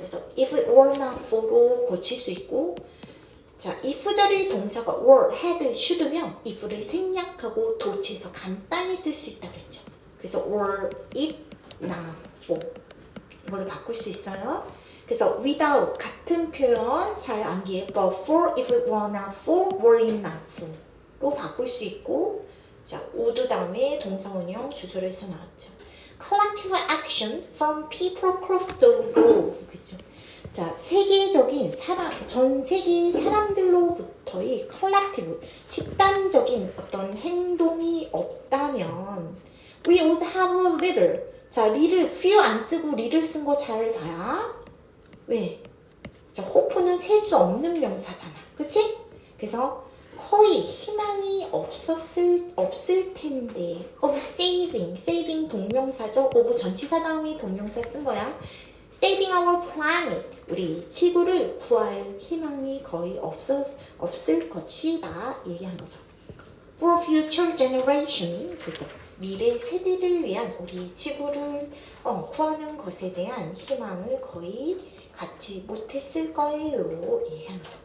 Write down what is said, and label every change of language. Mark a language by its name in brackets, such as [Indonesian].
[Korean] 그래서 if it were not for로 고칠 수 있고, 자, if절의 동사가 were, had, should면 if를 생략하고 도치해서 간단히 쓸 수 있다고 했죠. 그래서 were it not for 이걸로 바꿀 수 있어요. 그래서 without 같은 표현 잘 암기해. but for, if it were not for, were it not for로 바꿀 수 있고, 자, would 다음에 동사원형 주소로 해서 나왔죠. [English] collective action from people across the globe. [Korean] 그죠? 자, 세계적인 전 세계 사람들로부터의 collective, 집단적인 어떤 행동이 없다면 [English] we would have little, [Korean] 자, 리를 few 안 쓰고 리를 쓴 거 잘 봐야. 왜? 자, hope는 셀 수 없는 명사잖아. 그치? 그래서 거의 희망이 없을 텐데. [English] of saving 동명사죠. [Korean] of 전치사 다음에 동명사 쓴 거야. [English] saving our planet. [Korean] 우리 지구를 구할 희망이 거의 없을 것이다. 얘기한 거죠. [English] for future generation. [Korean] 그죠? 미래 세대를 위한 우리 지구를 구하는 것에 대한 희망을 거의 갖지 못했을 거예요. 얘기하는 거죠.